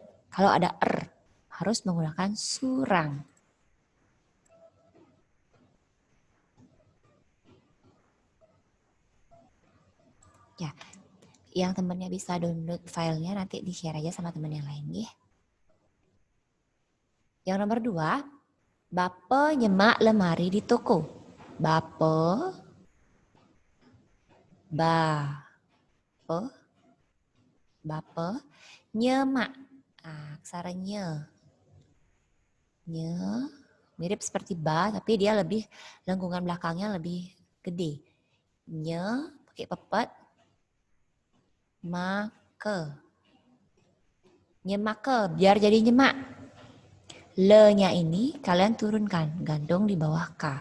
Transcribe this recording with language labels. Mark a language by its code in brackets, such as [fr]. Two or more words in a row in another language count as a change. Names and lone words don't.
[id] Kalau ada harus menggunakan surang. Ya, yang temennya bisa download filenya nanti di-share aja sama temen yang lain ya. Yang nomor 2, [ban] bape nyemak lemari di toko. Bape nyemak. [id] Aksara nye. Mirip seperti ba, tapi dia lebih lengkungan belakangnya lebih gede. Nye pakai pepet. Nyemake, biar jadi nyemak. Le-nya ini kalian turunkan, gantung di bawah K.